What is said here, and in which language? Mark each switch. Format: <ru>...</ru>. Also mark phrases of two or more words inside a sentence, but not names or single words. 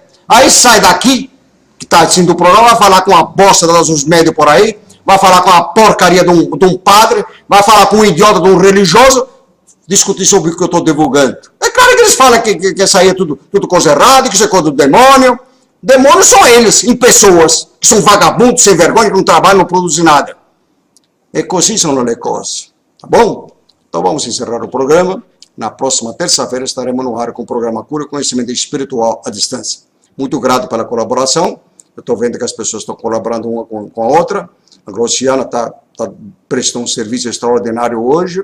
<pt>Aí sai daqui, que está assim do programa, vai falar com a bosta dos médios por aí, vai falar com a porcaria de um padre, vai falar com um idiota de um religioso, discutir sobre o que eu estou divulgando. É claro que eles falam que isso aí é tudo coisa errada, que isso é coisa do demônio. Demônios são eles, em pessoas, que são vagabundos, sem vergonha, que não trabalham, não produzem nada.</pt> <it>E così sono le cose.</it> <pt>Tá bom? Então vamos encerrar o programa. Na próxima terça-feira estaremos no ar com o programa Cura e Conhecimento Espiritual à Distância. Muito grato pela colaboração. Eu estou vendo que as pessoas estão colaborando uma com a outra. A Grociana está prestando um serviço extraordinário hoje.</pt>